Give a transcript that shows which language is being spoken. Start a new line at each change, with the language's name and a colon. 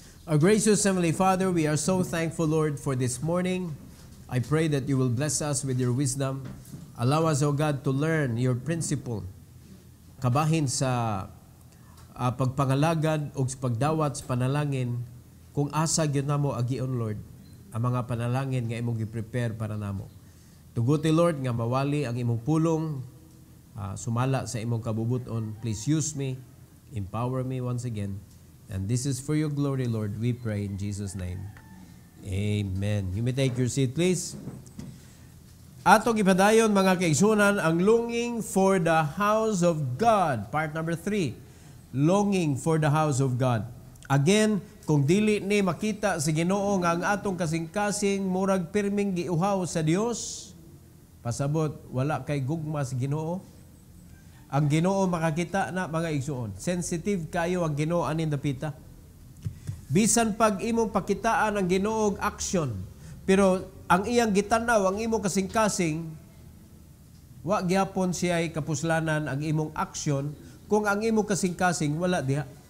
English: Our gracious Heavenly Father, we are so thankful, Lord, for this morning. I pray that you will bless us with your wisdom. Allow us, O God, to learn your principle.
Cebuano: Kabahin sa pagpangalagad o pagdawat sa panalangin kung asa gyud namo agion, Lord, ang mga panalangin nga imong gi-prepare para namo. Tuguti, Lord, nga mawali ang imong pulong, sumala sa imong kabubuton.
English: Please use me, empower me once again. And this is for your glory, Lord, we pray in Jesus' name. Amen. You may take your seat, please.
Cebuano: Atong ipadayon mga kaigsunan ang
English: longing for the house of God. Part number 3. Longing for the house of God.
Cebuano: Again, kung dili ni makita sa Ginoo nga ang atong kasing-kasing murag pirming giuhaw sa Dios, pasabot wala kay gugma sa Ginoo. Ang Ginoo makakita na mga igsuon. Sensitive kayo ang Ginoo anin dapita. Bisan pag imong pakitaan ang Ginoo og action, pero ang iyang gitanaw, ang imong kasing-kasing, wa gyapon siya'y kapuslanan ang imong aksyon kung ang imong kasing-kasing wala diha.